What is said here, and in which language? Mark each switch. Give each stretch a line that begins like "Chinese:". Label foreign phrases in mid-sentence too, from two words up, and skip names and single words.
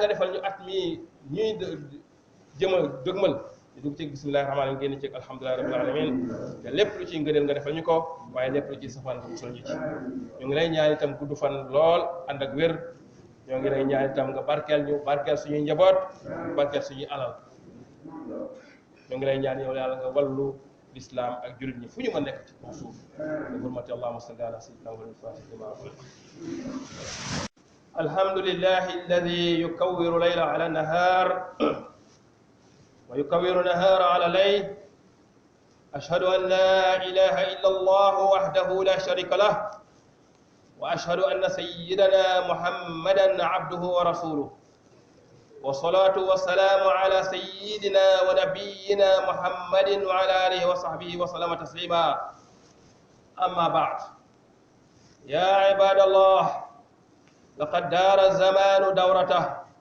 Wolof: defal ñu at mii ñuy jëma dëgmal di dugg ci
Arabic: بسم الله الرحمن الرحيم
Wolof: génn ci
Arabic: الحمد لله رب العالمين
Wolof: te lépp lu ci ngëneel nga defal ñu ko waaye lépp lu ci safaan nga musal ñu ci ñu ngi lay ñaan itam gudd fan lool ànd ak wér ñoo ngi lay ñaan itam nga barkeel suñuy njaboot barkeel suñuy alal ñoo ngi lay ñaan yow yàlla nga wallu l'islam ak jullit ñi fu ñu mën nekk ci kaw suuf bi hurmati
Arabic: اللهم صل على سيدنا محمد الفاتح لما الحمد لله الذي يكور الليل على النهار ويكور نهار على ليل أشهد أن لا إله إلا الله وحده لا شريك له وأشهد أن سيدنا محمدا عبده ورسوله والصلاة والسلام على سيدنا ونبينا محمد وعلى آله وصحبه وسلم تسليما أما بعد يا عباد الله لقد دار الزمان دورته